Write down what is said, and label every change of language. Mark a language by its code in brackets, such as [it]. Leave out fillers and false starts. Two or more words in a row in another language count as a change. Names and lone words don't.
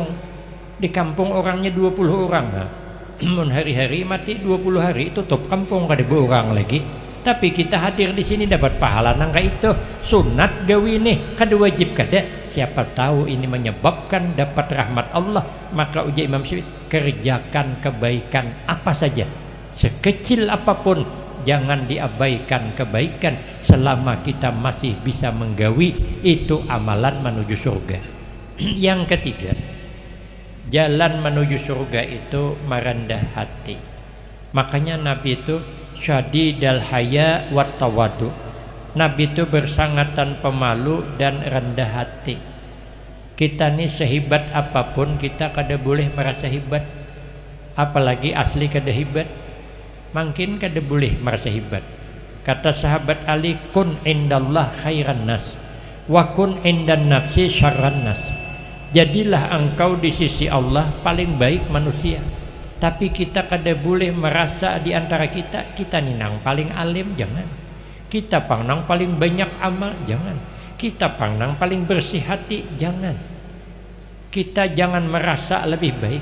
[bjn] Di kampung orangnya 20 orang. Mun hari-hari mati 20 hari tutup kampung kada orang lagi. Tapi kita hadir di sini dapat pahala nangka itu sunat gawi nih, kada wajib kada. [id] Siapa tahu ini menyebabkan dapat rahmat Allah. Maka ujar Imam Syafi'i, kerjakan kebaikan apa saja, sekecil apapun, jangan diabaikan kebaikan selama kita masih bisa menggawi. Itu amalan menuju surga. Yang ketiga, jalan menuju surga itu merendah hati. Makanya Nabi itu [ar] شديد الحياء والتواضع. [id] Nabi itu bersangatan pemalu dan rendah hati. [bjn] Kita nih sehebat apapun kita kada boleh merasa hebat, apalagi asli kada hebat. Makin kada boleh merasa hebat. [id] Kata sahabat Ali, [ar] كن عند الله خير الناس وكن عند النفس شر الناس. [id] Jadilah engkau di sisi Allah paling baik manusia. [bjn] Tapi kita kada boleh merasa di antara kita nih nang paling alim, jangan. Kita pangnang paling banyak amal, jangan. Kita pangnang paling bersih hati, jangan. Kita jangan merasa lebih baik.